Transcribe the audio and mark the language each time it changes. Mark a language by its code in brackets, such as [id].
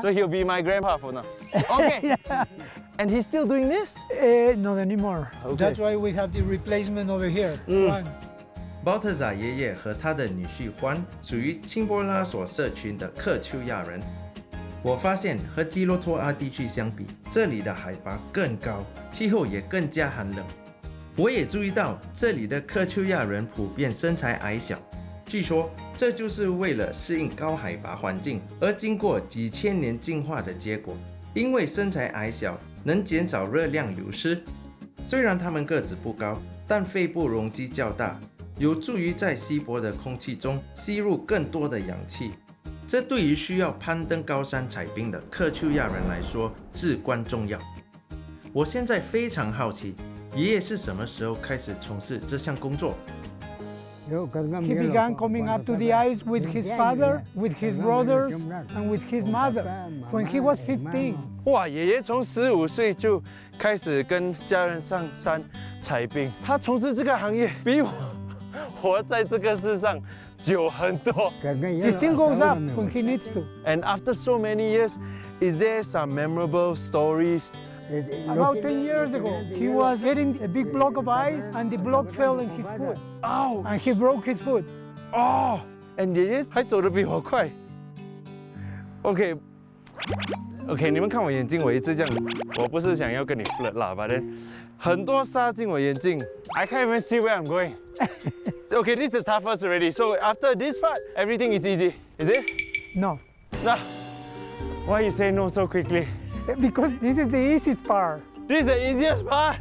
[en] So he'll be my grandpa for now. Okay. Yeah. And he's still doing this? Not anymore. Okay. That's why we have the replacement over here. Juan. [zh] Baltazar 爷爷和他的女婿欢属于钦波拉索社群的克丘亚人。我发现和基洛托阿地区相比，这里的海拔更高，气候也更加寒冷。我也注意到这里的克丘亚人普遍身材矮小，据说这就是为了适应高海拔环境而经过几千年进化的结果。因为身材矮小，能减少热量流失。虽然他们个子不高，但肺部容积较大，有助于在稀薄的空气中吸入更多的氧气。这对于需要攀登高山采冰的克丘亚人来说至关重要。我现在非常好奇，爷爷是什么时候开始从事这项工作 [en] He began coming up to the ice with his father, with his brothers, and with his mother when he was 15. [zh] 哇，爷爷从15岁就开始跟家人上山采冰，他从事这个行业比我活在这个世上久很多。 [en] He still goes up when he needs to. And after so many years, is there some memorable stories? About 10 years ago, he was getting a big block of ice and the block fell in his foot. Oh, And he broke his foot. [zh] oh, and 爷爷还走得比我快。OK， 你们看我眼睛，我一直这样，我不是想要跟你 flirt 啦，but then 很多沙进我眼睛 ， [en] I can't even see where I'm going. Okay, this is the toughest already. So after this part, everything is easy, is it? No, No. Why you say no so quickly? because this is the easiest part. This is the easiest part.